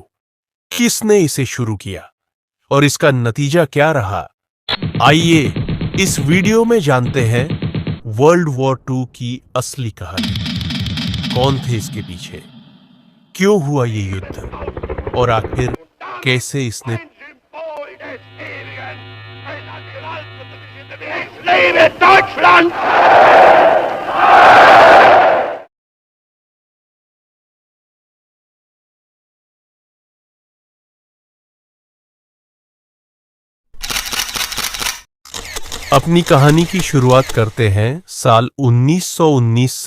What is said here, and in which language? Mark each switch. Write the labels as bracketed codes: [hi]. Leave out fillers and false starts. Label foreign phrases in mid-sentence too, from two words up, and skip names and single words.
[hi] किसने इसे शुरू किया और इसका नतीजा क्या रहा? आइए इस वीडियो में जानते हैं [en] World War II [hi] की असली कहानी। कौन थे इसके पीछे, क्यों हुआ ये युद्ध और आखिर कैसे इसने [de] Symbol des Ewigen. Ein nationalsozialistische Bewegung. Es lebe Deutschland. [hi] अपनी कहानी की शुरुआत करते हैं साल 1919 से।